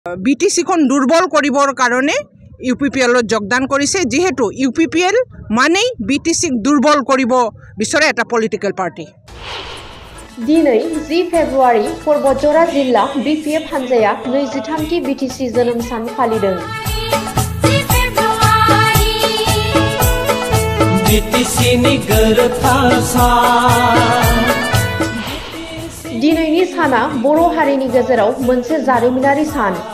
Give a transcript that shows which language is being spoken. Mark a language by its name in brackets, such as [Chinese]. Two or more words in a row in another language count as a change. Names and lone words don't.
[Assamese] বিটিচিখন দুৰ্বল কৰিবৰ কাৰণে ইউপিপিএলত যোগদান কৰিছে যেহেতু ইউপিপিএল মানেই বিটিচিক দুৰ্বল কৰিব বিচৰা এটা [English] political party. [Bodo] दिनै 10 फेब्रुवारि पर्बतजरा जिल्ला बिपिएफ हानजाया 23थि बिटिसि जोनोम सान फालिदों। दिनैनि साना बर' हारिनि गेजेराव मोनसे जारिमिनारि सान।